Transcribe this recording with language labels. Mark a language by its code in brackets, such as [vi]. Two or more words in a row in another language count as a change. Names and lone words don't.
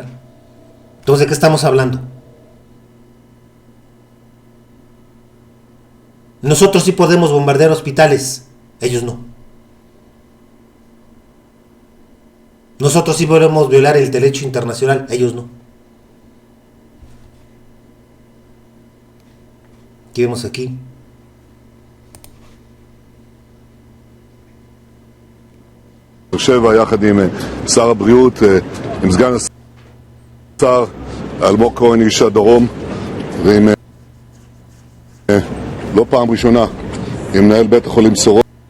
[es] Entonces, ¿de qué estamos hablando? Nosotros sí podemos bombardear hospitales, ellos no. Nosotros sí podemos violar el derecho internacional, ellos no. ¿Qué vemos aquí? [he] שבע יחד עם שר הבריאות, עם סגן השר אלמוג כהן איש הדרום, ועם לא פעם ראשונה עם מנהל בית החולים סורוקה.